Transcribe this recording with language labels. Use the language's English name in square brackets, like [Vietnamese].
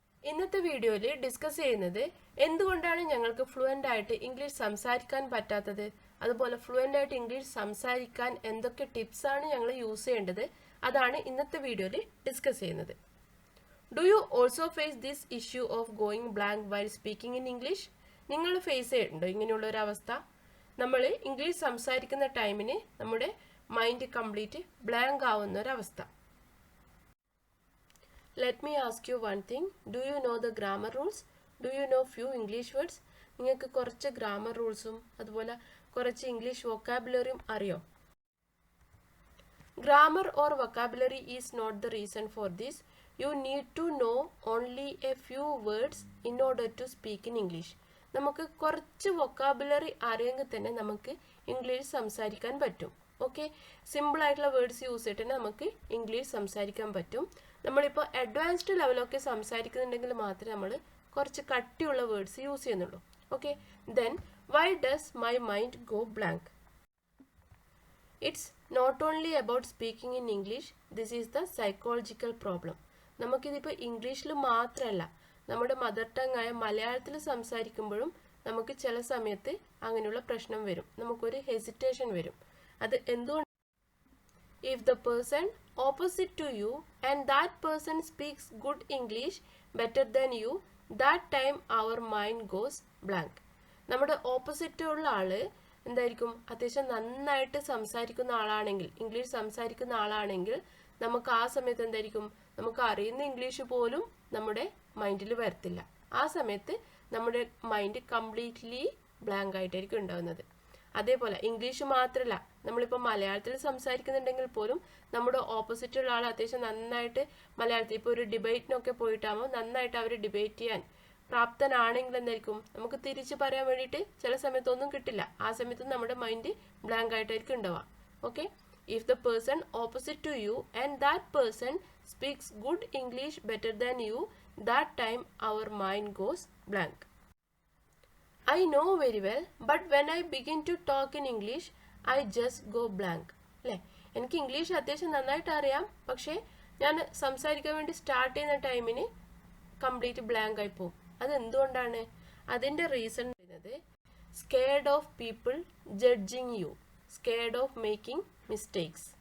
[Malayalam] ഇന്നത്തെ വീഡിയോയിൽ ഡിസ്കസ് ചെയ്യുന്നത് എന്തുകൊണ്ടാണ് ഞങ്ങൾക്ക് ഫ്ലുവൻ്റ് ആയിട്ട് ഇംഗ്ലീഷ് സംസാരിക്കാൻ പറ്റാത്തത്, അതുപോലെ ഫ്ലുവൻ്റ് ആയിട്ട് ഇംഗ്ലീഷ് സംസാരിക്കാൻ എന്തൊക്കെ ടിപ്സ് ആണ് ഞങ്ങൾ യൂസ് ചെയ്യേണ്ടത്, അതാണ് ഇന്നത്തെ വീഡിയോയിൽ ഡിസ്കസ് ചെയ്യുന്നത്. [English] Do you also face this issue of going blank while speaking in English? [Malayalam] നിങ്ങൾ ഫേസ് ചെയ്യുന്നുണ്ടോ ഇങ്ങനെയുള്ള ഒരു അവസ്ഥ? നമ്മൾ ഇംഗ്ലീഷ് സംസാരിക്കുന്ന ടൈമിന് നമ്മുടെ മൈൻഡ് കംപ്ലീറ്റ് ബ്ലാങ്ക് ആവുന്ന ഒരവസ്ഥ. [English] Let me ask you one thing. Do you know the grammar rules? Do you know few English words? [Malayalam] നിങ്ങൾക്ക് കുറച്ച് ഗ്രാമർ റൂൾസും അതുപോലെ കുറച്ച് ഇംഗ്ലീഷ് വൊക്കാബുലറിയും അറിയോ? [English] Grammar or vocabulary is not the reason for this. You need to know only a few words in order to speak in English. [Malayalam] നമുക്ക് കുറച്ച് vocabulary അറിയെങ്കിൽ തന്നെ നമുക്ക് English സംസാരിക്കാൻ പറ്റും. ഓക്കെ, സിമ്പിൾ ആയിട്ടുള്ള വേർഡ്സ് യൂസ് ചെയ്തിട്ട് നമുക്ക് ഇംഗ്ലീഷ് സംസാരിക്കാൻ പറ്റും. നമ്മളിപ്പോൾ അഡ്വാൻസ്ഡ് ലെവലൊക്കെ സംസാരിക്കുന്നുണ്ടെങ്കിൽ മാത്രമേ നമ്മൾ കുറച്ച് കട്ടിയുള്ള വേർഡ്സ് യൂസ് ചെയ്യുന്നുള്ളൂ. [English] Okay, then why does my mind go blank? It's not only about speaking in English, this is the psychological problem. [Malayalam] നമുക്കിതിപ്പോൾ ഇംഗ്ലീഷിൽ മാത്രമല്ല, നമ്മുടെ മദർ ടങ് ആയ മലയാളത്തിൽ സംസാരിക്കുമ്പോഴും നമുക്ക് ചില സമയത്ത് അങ്ങനെയുള്ള പ്രശ്നം വരും, നമുക്കൊരു ഹെസിറ്റേഷൻ വരും. അത് എന്തുകൊണ്ട്? [English] If the person opposite to you and that person speaks good English better than you, that time our mind goes blank. [Malayalam] നമ്മുടെ ഓപ്പോസിറ്റ് ഉള്ള ആള് എന്തായിരിക്കും, അത്യാവശ്യം നന്നായിട്ട് സംസാരിക്കുന്ന ആളാണെങ്കിൽ, ഇംഗ്ലീഷ് സംസാരിക്കുന്ന ആളാണെങ്കിൽ നമുക്ക് ആ സമയത്ത് എന്തായിരിക്കും, നമുക്ക് അറിയുന്ന ഇംഗ്ലീഷ് പോലും നമ്മുടെ മൈൻഡിൽ വരത്തില്ല. ആ സമയത്ത് നമ്മുടെ മൈൻഡ് കംപ്ലീറ്റ്ലി ബ്ലാങ്ക് ആയിട്ടായിരിക്കും ഉണ്ടാവുന്നത്. അതേപോലെ ഇംഗ്ലീഷ് മാത്രമല്ല, നമ്മളിപ്പോൾ മലയാളത്തിൽ സംസാരിക്കുന്നുണ്ടെങ്കിൽ പോലും നമ്മുടെ ഓപ്പോസിറ്റുള്ള ആൾ അത്യാവശ്യം നന്നായിട്ട് മലയാളത്തിൽ ഇപ്പോൾ ഒരു ഡിബേറ്റിനൊക്കെ പോയിട്ടാകുമ്പോൾ നന്നായിട്ട് അവർ ഡിബേറ്റ് ചെയ്യാൻ പ്രാപ്തനാണെങ്കിൽ എന്തായിരിക്കും, നമുക്ക് തിരിച്ച് പറയാൻ വേണ്ടിയിട്ട് ചില സമയത്തൊന്നും കിട്ടില്ല. ആ സമയത്ത് നമ്മുടെ മൈൻഡ് ബ്ലാങ്ക് ആയിട്ടായിരിക്കും ഉണ്ടാവുക. [English] Okay, if the person opposite to you and that person speaks good English better than you, that time അവർ mind goes blank. I know very well, but when I begin to talk in English, I just go blank. [Malayalam] അല്ലേ, എനിക്ക് English അത്യാവശ്യം നന്നായിട്ട് അറിയാം, പക്ഷേ ഞാൻ സംസാരിക്കാൻ വേണ്ടി start ചെയ്യുന്ന ടൈമിന് കംപ്ലീറ്റ് ബ്ലാങ്ക് ആയി പോകും. അതെന്തുകൊണ്ടാണ്? അതിൻ്റെ റീസൺ പറയുന്നത് [English] Scared of people judging you, scared of making mistakes.